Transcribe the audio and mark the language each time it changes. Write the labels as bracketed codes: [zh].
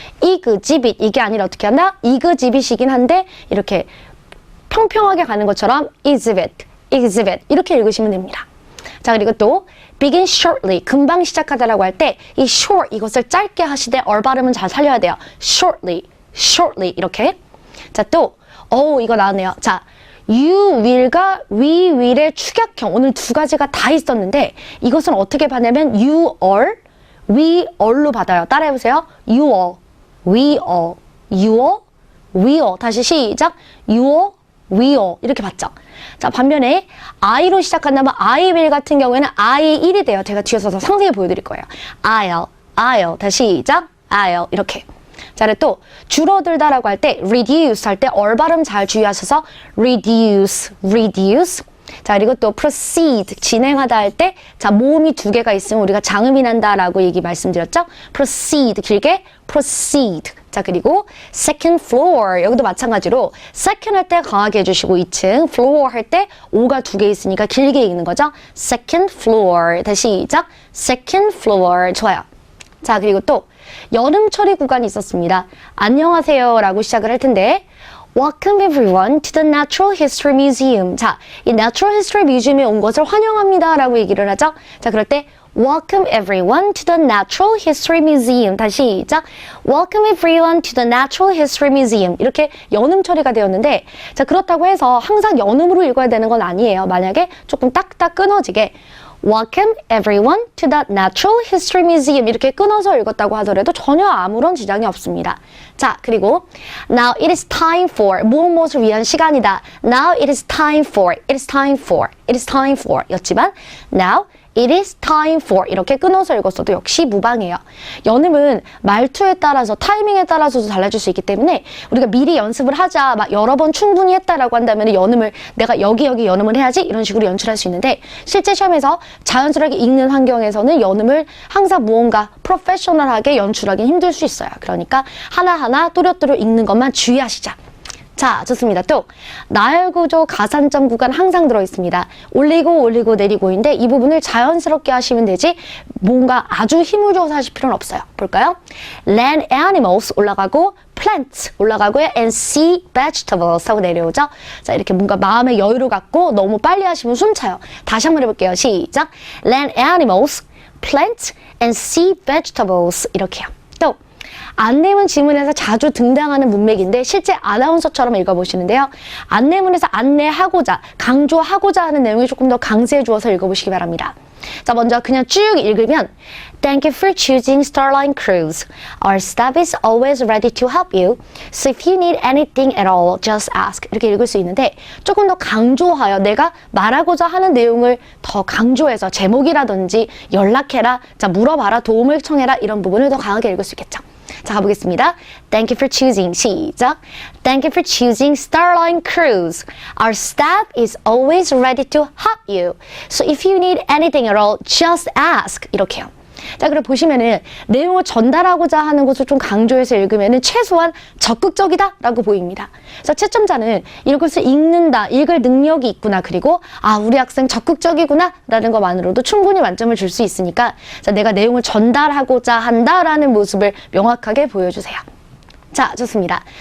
[ko] 이그지빗 이게 아니라 어떻게 한다? 이그지빗이긴 한데 이렇게 평평하게 가는 것처럼 exhibit, exhibit 이렇게 읽으시면 됩니다. 자, 그리고 또 begin shortly, 금방 시작하다라고 할 때 이 short 이것을 짧게 하시되 얼발음은 잘 살려야 돼요. [en] shortly, shortly [ko] 이렇게. 자, 또 이거 나왔네요. 자, you will과 we will의 축약형 오늘 두 가지가 다 있었는데 이것은 어떻게 받냐면 you all, we all로 받아요. 따라해보세요. [en] you all, we all, you all, we all. [ko] 다시 시작. [en] you all, we all [ko] 이렇게 받죠. 자, 반면에 I로 시작한다면 I will 같은 경우에는 I1이 돼요. 제가 뒤에서 더 상세히 보여드릴 거예요. I'll 다시 시작. I'll 이렇게. 자, 또 줄어들다라고 할 때 reduce 할 때 얼발음 잘 주의하셔서 reduce. 자, 그리고 또 proceed 진행하다 할 때 자, 모음이 두 개가 있으면 우리가 장음이 난다라고 얘기 말씀드렸죠. [en] proceed [ko] 길게 [en] proceed. [ko] 자, 그리고 second floor 여기도 마찬가지로 second 할 때 강하게 해주시고 2층 floor 할 때 오가 두 개 있으니까 길게 읽는 거죠. second floor 다시 시작. [en] second floor [ko] 좋아요. 자, 그리고 또 여름철이 구간이 있었습니다. 안녕하세요 라고 시작을 할 텐데 [en] Welcome everyone to the Natural History Museum. [ko] 자, 이 Natural History Museum에 온 것을 환영합니다 라고 얘기를 하죠. 자, 그럴 때 [en] Welcome everyone to the Natural History Museum. [ko] 다시 시작. [en] Welcome everyone to the Natural History Museum. [ko] 이렇게 연음 처리가 되었는데 자, 그렇다고 해서 항상 연음으로 읽어야 되는 건 아니에요. 만약에 조금 딱딱 끊어지게 [en] Welcome everyone to the Natural History Museum. [ko] 이렇게 끊어서 읽었다고 하더라도 전혀 아무런 지장이 없습니다. 자, 그리고 [en] Now it is time for [ko] 무엇을 위한 시간이다. [en] Now it is time for, it is time for, it is time for [ko] 였지만 [en] Now it is time for [ko] 이렇게 끊어서 읽었어도 역시 무방해요. 연음은 말투에 따라서 타이밍에 따라서도 달라질 수 있기 때문에 우리가 미리 연습을 하자 막 여러 번 충분히 했다라고 한다면 연음을 내가 여기 연음을 해야지 이런 식으로 연출할 수 있는데 실제 시험에서 자연스럽게 읽는 환경에서는 연음을 항상 무언가 프로페셔널하게 연출하기는 힘들 수 있어요. 그러니까 하나하나 또렷또렷 읽는 것만 주의하시자. 자, 좋습니다. 또 나열구조 가산점 구간 항상 들어있습니다. 올리고 내리고인데 이 부분을 자연스럽게 하시면 되지 뭔가 아주 힘을 줘서 하실 필요는 없어요. 볼까요? [en] Land animals [ko] 올라가고 [en] plants [ko] 올라가고요. [en] and sea vegetables [ko] 하고 내려오죠. 자, 이렇게 뭔가 마음의 여유를 갖고 너무 빨리 하시면 숨차요. 다시 한번 해볼게요. 시작. [en] Land animals, plants and sea vegetables [ko] 이렇게요. 또 안내문 지문에서 자주 등장하는 문맥인데 실제 아나운서처럼 읽어보시는데요. 안내문에서 안내하고자, 강조하고자 하는 내용이 조금 더 강세해 주어서 읽어보시기 바랍니다. 자, 먼저 그냥 쭉 읽으면 [en] Thank you for choosing Starline Cruise. Our staff is always ready to help you. So if you need anything at all, just ask. [ko] 이렇게 읽을 수 있는데 조금 더 강조하여 내가 말하고자 하는 내용을 더 강조해서 제목이라든지 연락해라, 자 물어봐라, 도움을 청해라 이런 부분을 더 강하게 읽을 수 있겠죠. 자, 가보겠습니다. [en] Thank you for choosing. [ko] 시작. [en] Thank you for choosing Starline Cruise. Our staff is always ready to help you. So if you need anything at all, just ask. [ko] 이렇게요. 자, 그리고 보시면은 내용을 전달하고자 하는 것을 좀 강조해서 읽으면은 최소한 적극적이다 라고 보입니다. 그래서 채점자는 이것을 읽는다, 읽을 능력이 있구나, 그리고 아, 우리 학생 적극적이구나 라는 것만으로도 충분히 만점을 줄 수 있으니까 자, 내가 내용을 전달하고자 한다라는 모습을 명확하게 보여주세요. 자, 좋습니다.